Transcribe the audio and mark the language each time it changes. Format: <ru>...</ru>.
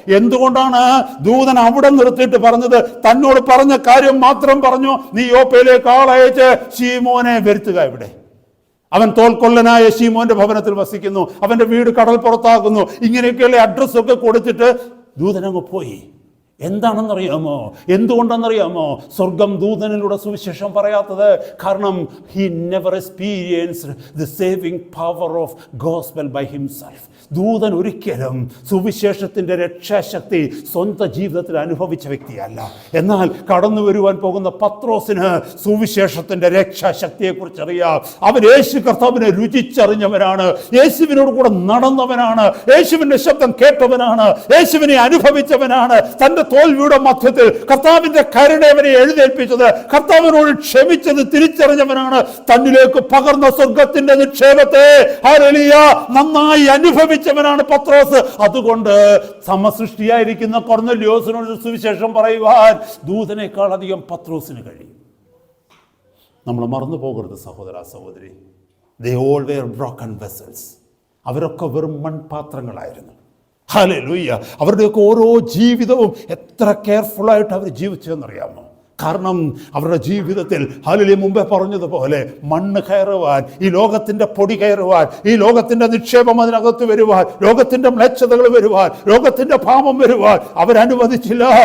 <ml>എന്തുകൊണ്ടാണ് ദൂതൻ അവിടെ നിർത്തിയിട്ട് പറഞ്ഞത്? തന്നോട് പറഞ്ഞ കാര്യം മാത്രം പറഞ്ഞു, നീ യോപ്പയിലേക്ക് ആളയച്ച് ശീമോനെ വരുത്തുക. ഇവിടെ അവൻ തോൽക്കൊല്ലനായ ശീമോന്റെ ഭവനത്തിൽ വസിക്കുന്നു, അവന്റെ വീട് കടൽ പുറത്താകുന്നു, ഇങ്ങനെയൊക്കെയുള്ള അഡ്രസ്സൊക്കെ കൊടുത്തിട്ട് ദൂതനങ്ങ് പോയി. എന്താണെന്നറിയാമോ? എന്തുകൊണ്ടെന്നറിയാമോ സ്വർഗം ദൂതനിലൂടെ സുവിശേഷം പറയാത്തത്? കാരണം</ml> <en>he never experienced the saving power of gospel by himself.</en> <ml>ദൂതൻ ഒരിക്കലും സുവിശേഷത്തിൻ്റെ രക്ഷാശക്തി സ്വന്തം ജീവിതത്തിൽ അനുഭവിച്ച വ്യക്തിയല്ല. എന്നാൽ കടന്നു വരുവാൻ പോകുന്ന പത്രോസിന് സുവിശേഷത്തിൻ്റെ രക്ഷാശക്തിയെക്കുറിച്ച് അറിയാം. അവൻ യേശു കർത്താവിനെ രുചിച്ചറിഞ്ഞവനാണ്, യേശുവിനോട് കൂടെ നടന്നവനാണ്, യേശുവിൻ്റെ ശബ്ദം കേട്ടവനാണ്, യേശുവിനെ അനുഭവിച്ചവനാണ്. തൻ്റെ തോൽവിയുടെ മധ്യത്തിൽ കർത്താവിൻ്റെ കരുണ അവനെ എഴുന്നേൽപ്പിച്ചത്, കർത്താവിനോട് ക്ഷമിച്ചത് തിരിച്ചറിഞ്ഞവനാണ്. തന്നിലേക്ക് പകർന്ന സ്വർഗത്തിന്റെ നിക്ഷേപത്തെ ഹല്ലേലൂയ നന്നായി അനുഭവിച്ചവനാണ് പത്രോസ്. അതുകൊണ്ട് സമസൃഷ്ടിയായിരിക്കുന്ന കൊർന്നല്യോസിനോട് സുവിശേഷം പറയുവാൻ ദൂതനേക്കാൾ അധികം പത്രോസിന് കഴിയും. നമ്മൾ മറന്നു പോകരുത് സഹോദര സഹോദരി.</ml> <en>They all were broken vessels.</en> <ml>അവരൊക്കെ വെറും മൺപാത്രങ്ങളായിരുന്നു. ഹല്ലേലൂയ. അവരുടെയൊക്കെ ഓരോ ജീവിതവും എത്ര കെയർഫുള്ളായിട്ട് അവർ ജീവിച്ചതെന്നറിയാമോ? കാരണം അവരുടെ ജീവിതത്തിൽ ഹല്ലേലൂയ മുമ്പേ പറഞ്ഞതുപോലെ മണ്ണ് കയറുവാൻ, ഈ ലോകത്തിൻ്റെ പൊടി കയറുവാൻ, ഈ ലോകത്തിൻ്റെ നിക്ഷേപം അതിനകത്ത് വരുവാൻ, ലോകത്തിൻ്റെ മ്ലേച്ഛതകൾ വരുവാൻ, ലോകത്തിൻ്റെ പാപം വരുവാൻ അവരനുവദിച്ചില്ല.</ml>